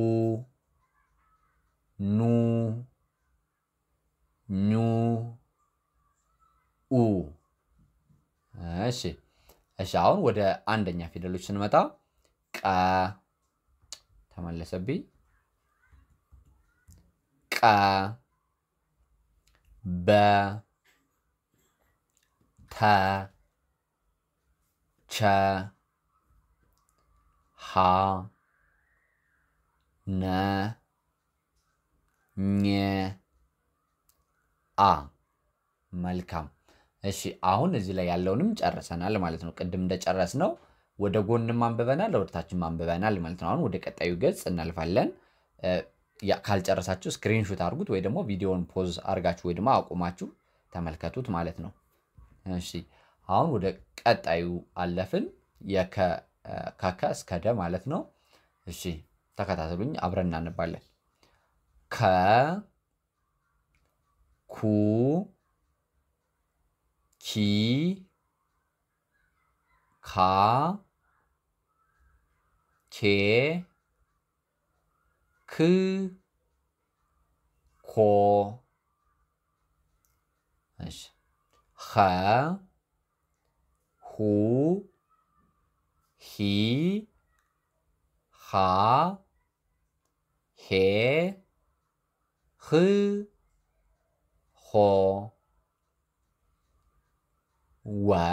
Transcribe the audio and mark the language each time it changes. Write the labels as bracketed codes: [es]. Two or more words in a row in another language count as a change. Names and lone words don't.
[am] ኑ ኙ ኡ እሺ አሁን ወደ አንደኛ ፊደሎች ስንመጣ ቀ ተመለሰብኝ ቀ በ ተ ቸ ሃ ነ ኘ አ መልካም እሺ አሁን እዚህ ላይ ያለውንም ጨርሰናል ማለት ነው ቅድም እንደጨረስነው ወደ ጎንም አንብበናል ወደታችንም አንብበናል ማለት ነው አሁን ወደ ቀጣዩ ገጽ እናልፋለን ካልጨረሳችሁ ስክሪንሾት አድርጉት ወይ ደግሞ ቪዲዮውን ፖዝ አርጋችሁ ወይ ደግሞ አቁማችሁ ተመልከቱት ማለት ነው እሺ አሁን ወደ ቀጣዩ አለፍን ከከ እስከ ደ ማለት ነው እሺ ተከታተሉኝ አብረን እናነባለን ከ ኩ ኪ ካ ኬ ክ ኮ እሺ ኸ ሁ ሂ ሃ ሄ ህ ሆ ወ